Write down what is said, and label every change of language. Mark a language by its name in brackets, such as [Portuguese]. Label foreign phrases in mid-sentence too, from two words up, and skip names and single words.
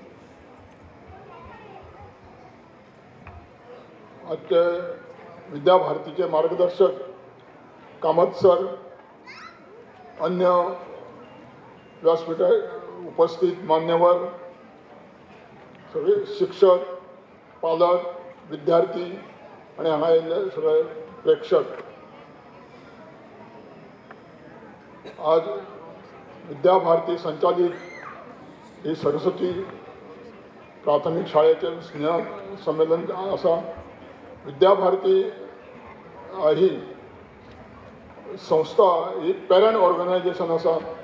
[Konkani] आजचे विद्याभारतीचे मार्गदर्शक कामत सर, अन्य व्यासपीठात उपस्थित मान्यवर, सगळे शिक्षक, पालक, विद्यार्थी आणि हांगा आयिल्ले सगळे प्रेक्षक. आज विद्याभारती संचालित ही सरस्वती प्राथमिक शाळेचे स्नेह संमेलन आसा. विद्याभारती ही संस्था ही [English] parent organization [Konkani] आसा.